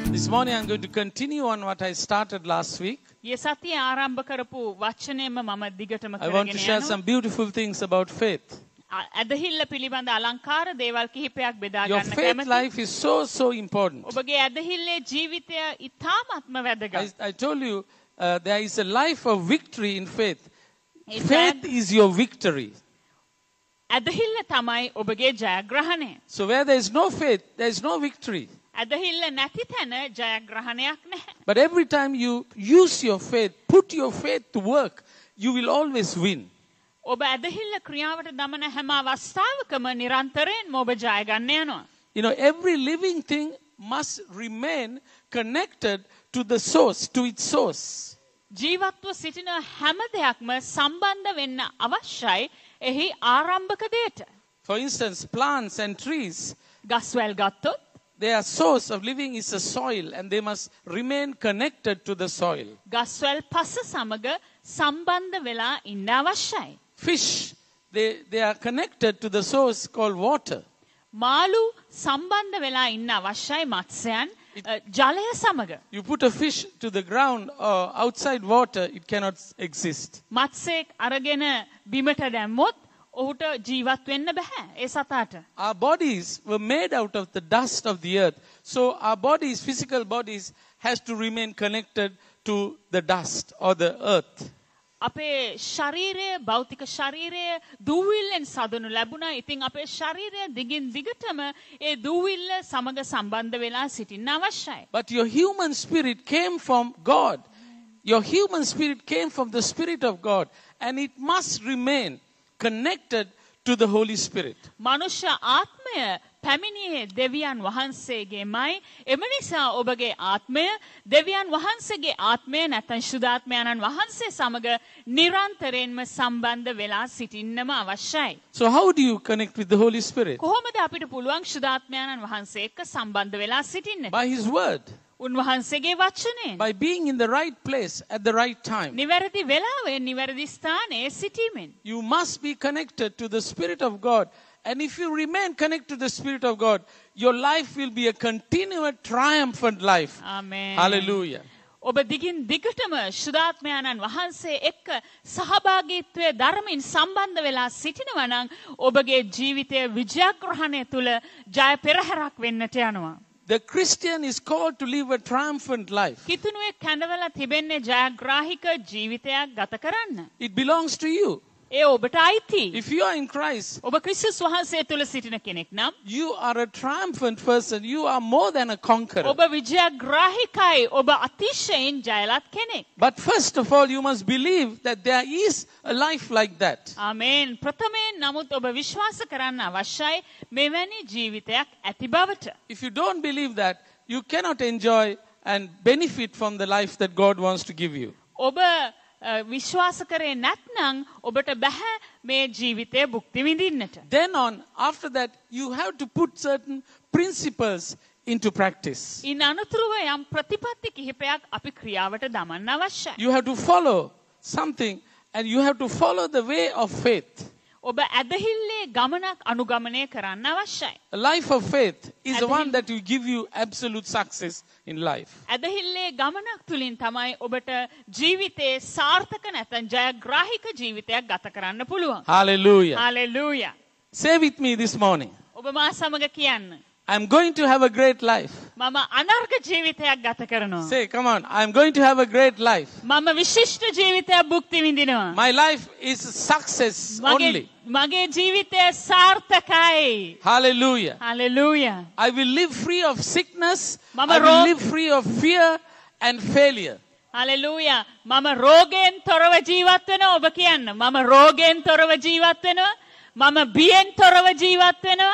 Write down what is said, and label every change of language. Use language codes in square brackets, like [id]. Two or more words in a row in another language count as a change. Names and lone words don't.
[en] morning I'm going to continue on what I started last week. [si] ये සතියේ ආරම්භ කරපු වචනයම මම දිගටම [en] I want to [si] කරගෙන [en] share [si] යනවා. [en] some beautiful things about faith. [si] ඇදහිල්ල පිළිබඳ අලංකාර දේවල් කිහිපයක් බෙදා [en] Your [si] ගන්න [en] faith [si] කැමතියි. [en] life is so important. [si] ඔබගේ ඇදහිල්ලේ ජීවිතය ඉතාමත්ම වැදගත්. [en] I told you there is a life of victory in faith. [si] ඒ [en] Faith is your victory. [si] ඇදහිල්ල තමයි ඔබගේ ජයග්‍රහණය. [en] So where there is no faith, there is no victory. [si] ඇදහිල්ල නැති තැන ජයග්‍රහණයක් නැහැ. [en] But every time you use your faith, put your faith to work, you will always win. [si] ඔබ ඇදහිල්ල ක්‍රියාවට දමන හැම අවස්ථාවකම නිරන්තරයෙන්ම ඔබ ජය ගන්න යනවා. [en] You know, every living thing must remain connected to the source, to its source. [si] ජීවත්ව සිටින හැම දෙයක්ම සම්බන්ධ වෙන්න අවශ්‍යයි එහි ආරම්භක දෙයට. [en] For instance, plants and trees, [si] ගස්වැල් ගත්තොත් [en] their source of living is the soil and they must remain connected to the soil. [si] ගස්වැල් පස සමග සම්බන්ධ වෙලා ඉන්න අවශ්‍යයි. [en] Fish, they are connected to the source called water. [si] මාළු සම්බන්ධ වෙලා ඉන්න අවශ්‍යයි මත්ස්‍යයන් ජලය සමග. [en] You put a fish to the ground or outside water, it cannot exist. [si] මත්ස්‍යයෙක් අරගෙන බිමට දැම්මොත් ඔහුට ජීවත් වෙන්න බෑ ඒ සතාට. [en] Our bodies were made out of the dust of the earth. So our bodies, physical bodies, has to remain connected to the dust or the earth. [si] අපේ ශරීරය භෞතික ශරීරය දූවිල්ලෙන් සදනු ලැබුණා. ඉතින් අපේ ශරීරය දිගින් දිගටම ඒ දූවිල්ල සමග සම්බන්ධ වෙලා සිටින්න අවශ්‍යයි. [en] But your human spirit came from God. Your human spirit came from the Spirit of God. And it must remain connected to the Holy Spirit. [si] මනුෂ්‍ය ආත්මය පැමිණියේ දෙවියන් වහන්සේගේමයි. එම නිසා ඔබගේ ආත්මය දෙවියන් වහන්සේගේ ආත්මය නැත්නම් ශුද්ධාත්මයන්න් වහන්සේ සමග නිරන්තරයෙන්ම සම්බන්ධ වෙලා සිටින්නම අවශ්‍යයි. [en] So how do you connect with the Holy Spirit? [si] කොහොමද අපිට පුළුවන් ශුද්ධාත්මයන්න් වහන්සේ එක්ක සම්බන්ධ වෙලා සිටින්නට? [en] By His Word. [si] උන්වහන්සේගේ වචනයෙන්. [en] By being in the right place at the right time. [si] නිවැරදි වෙලාවේ නිවැරදි ස්ථානයේ සිටීමෙන්. [en] You must be connected to the Spirit of God. And if you remain connected to the Spirit of God, your life will be a continual triumphant life. Amen. Hallelujah. [si] ඔබ දිගින් දිගටම ශුද්ධාත්මයන්න් වහන්සේ එක්ක සහභාගීත්වයේ ධර්මයෙන් සම්බන්ධ වෙලා සිටිනවා නම් ඔබගේ ජීවිතයේ විජයග්‍රහණය තුල ජය පෙරහැරක් වෙන්නට යනවා. [en] The Christian is called to live a triumphant life. [si] කිතුණුවේ කැඳවලා තිබෙන්නේ ජයග්‍රාහික ජීවිතයක් ගත කරන්න. [en] It belongs to you. [si] ඒ ඔබට අයිති. [en] If you are in Christ, [si] ඔබ ක්‍රිස්තුස් වහන්සේ තුල සිටින කෙනෙක් නම් [en] you are a triumphant person. You are more than a conqueror. [si] ඔබ විජයග්‍රාහිකයි. ඔබ අතිශයින් ජයලත් කෙනෙක්. [en] But first of all, you must believe that there is a life like that. [si] ආමේන්. ප්‍රථමයෙන් නමුත් ඔබ විශ්වාස කරන්න අවශ්‍යයි මෙවැනි ජීවිතයක් ඇති බවට. [en] If you don't believe that, you cannot enjoy and benefit from the life that God wants to give you. [si] ඔබ විශ්වාස කරේ නැත්නම් ඔබට බෑ මේ ජීවිතය භුක්ති විඳින්නට. [en] Then on, after that, you have to put certain principles into practice. [si] ඉන් අනුතුරුව යම් ප්‍රතිපත්ති කිහිපයක් අපි ක්‍රියාවට දමන්න අවශ්‍යයි. [en] You have to follow something and you have to follow the way of faith. [si] ඔබ ඇදහිල්ලේ ගමනක් අනුගමනය කරන්න අවශ්‍යයි. [en] A life of faith is the one that will give you absolute success in life. [si] ඇදහිල්ලේ ගමනක් තුලින් තමයි ඔබට ජීවිතේ සාර්ථක නැත්නම් ජයග්‍රාහික ජීවිතයක් ගත කරන්න පුළුවන්. [en] Hallelujah. Hallelujah. Say with me this morning, [si] ඔබ මා සමග කියන්න. [en] I'm going to have a great life. [si] මම අනර්ග ජීවිතයක් ගත කරනවා. [en] Say, come on, I'm going to have a great life. [si] මම විශිෂ්ට ජීවිතයක් භුක්ති විඳිනවා. [en] My life is success only. [si] මගේ ජීවිතය සාර්ථකයි. [en] Hallelujah. Hallelujah. I will live free of sickness. [si] Mama [en] I will live free of fear and failure. [si] Hallelujah. මම රෝගයෙන් තොරව ජීවත් වෙනවා. ඔබ කියන්න. මම රෝගයෙන් තොරව ජීවත් වෙනවා. මම බියෙන් තොරව ජීවත් වෙනවා.